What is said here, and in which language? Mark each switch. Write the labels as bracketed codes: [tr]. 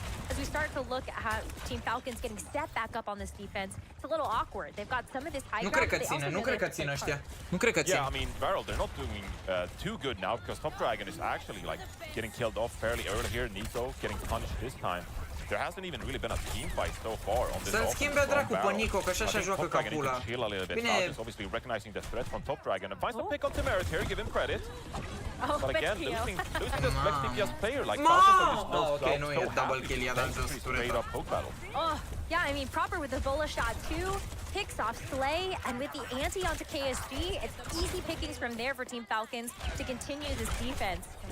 [en] As we start to look at Team Falcons getting set back up on this defense, it's a little awkward. They've got some of this high ground. [ro] Nu cred că țin ăștia. Nu cred că țin. [en] Yeah, I mean, Varul, they're not doing too good now because Top Dragon is actually like getting killed off fairly early here. Nico getting punished this time. There hasn't even really been a team fight so far on this. [ro] Să-l schimbe dracu pe Nico, că așa joacă ca pula. [en] Bine, obviously recognizing the threat from Top Dragon and finds the pick on Temerit here, give him credit. But again, losing this flex DPS player like Falcons are just no [ro] okay, nu e double kill, i-a dat jos [en] straight up poke battle. Oh, yeah, I mean, Proper with the Bola shot too. Picks off Slay, and with the anti onto KSG, it's easy pickings from there for Team Falcons to continue this defense.